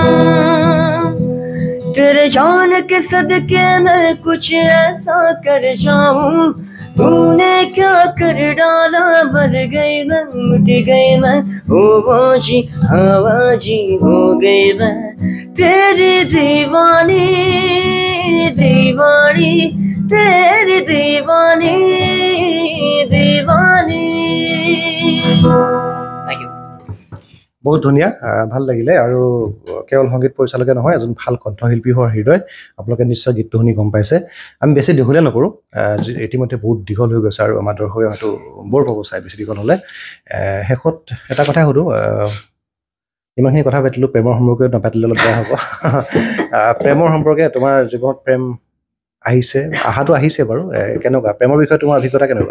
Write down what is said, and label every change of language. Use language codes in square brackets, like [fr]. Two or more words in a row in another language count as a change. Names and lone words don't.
[hi] तेरे जान के सदके मैं कुछ ऐसा कर जाऊं तूने क्या कर डाला मर गई मैं मिट गई मैं जी हवा जी हो गई मैं तेरी दीवानी दीवानी तेरी दीवानी दीवानी [as] বহুত ধুনীয়া ভাল লাগিলে আৰু কেৱল সংগীত পৰিচালকে নহয় এজন ভাল কণ্ঠশিল্পী হোৱাৰ হৃদয় আপোনালোকে নিশ্চয় গীতটো শুনি গম পাইছে আমি বেছি দীঘলীয়া নকৰোঁ ইতিমধ্যে বহুত দীঘল হৈ গৈছে আৰু আমাৰ দৰ্শকে হয়তো বৰ পাব চাই বেছি দীঘল হ'লে শেষত এটা কথাই সুধোঁ ইমানখিনি কথা পাতিলোঁ প্ৰেমৰ সম্পৰ্কে নাপাতিলে অলপ বেয়া হ'ব প্ৰেমৰ সম্পৰ্কে তোমাৰ জীৱনত প্ৰেম অহাটো আহিছে বাৰু কেনেকুৱা প্ৰেমৰ বিষয়ে তোমাৰ অভিজ্ঞতা কেনেকুৱা